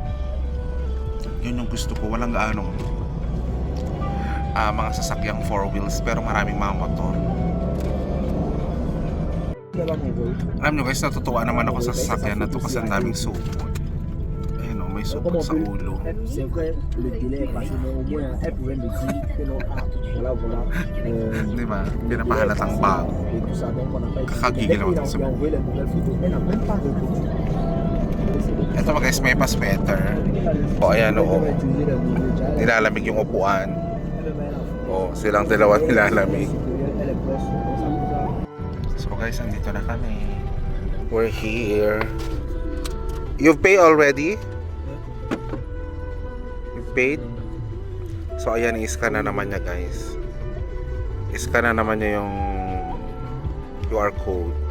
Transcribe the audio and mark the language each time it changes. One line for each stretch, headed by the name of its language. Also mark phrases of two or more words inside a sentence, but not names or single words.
Filipino: Yun yung gusto ko, walang gaanong mga sasakyang
English: four wheels,
Filipino: pero maraming mga motor. Alam nyo guys, natutuwa naman ako sa sasakyan na to kasi ang daming supot. Ayun o, may supot sa ulo.
French: C'est vrai, le délai est passé, mais au moins elle pouvait me dire que non, voilà.
Filipino: Di ba? Pinapahalatang bago.
French: Et tout ça, donc on n'a pas été.
Filipino: Kakagigil ako
French: Dès
Filipino: sa
French: qu'il a envoyé les nouvelles photos, elle n'a même pas répondu.
Filipino: Ito mga guys, may pa-sweater. O ayan o, nilalamig yung upuan. O, silang dalawa nilalamig.
English: So guys,
Filipino: andito na kami.
English: We're here. You've paid already? You've paid?
Filipino: So ayan, i-scan na naman niya guys. I-scan na naman niya yung
English: QR code.